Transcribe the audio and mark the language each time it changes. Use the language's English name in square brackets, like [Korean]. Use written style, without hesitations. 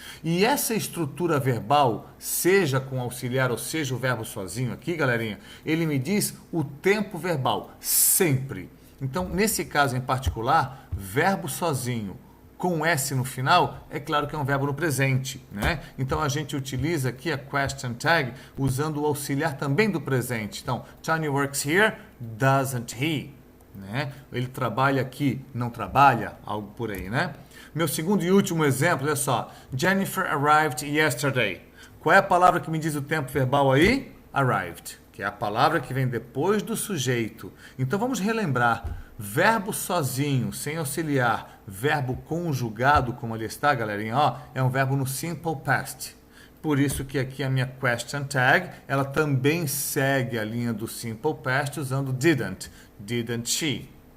[Portuguese] E essa estrutura verbal, seja com auxiliar ou seja o verbo sozinho aqui, galerinha, ele me diz o tempo verbal, sempre. Então, nesse caso em particular, verbo sozinho com S no final, é claro que é um verbo no presente, né? Então, a gente utiliza aqui a question tag usando o auxiliar também do presente. Então, [English] Tony works here, doesn't he? [Portuguese] Né? Ele trabalha aqui, não trabalha? Algo por aí, né? Meu segundo e último exemplo, olha só. [English] Jennifer arrived yesterday. [Portuguese] Qual é a palavra que me diz o tempo verbal aí? Arrived, que é a palavra que vem depois do sujeito. Então, vamos relembrar. Verbo sozinho, sem auxiliar, verbo conjugado, como ali está, galerinha, ó, é um verbo no simple past. Por isso que aqui a minha question tag, ela também segue a linha do simple past usando [English] didn't she.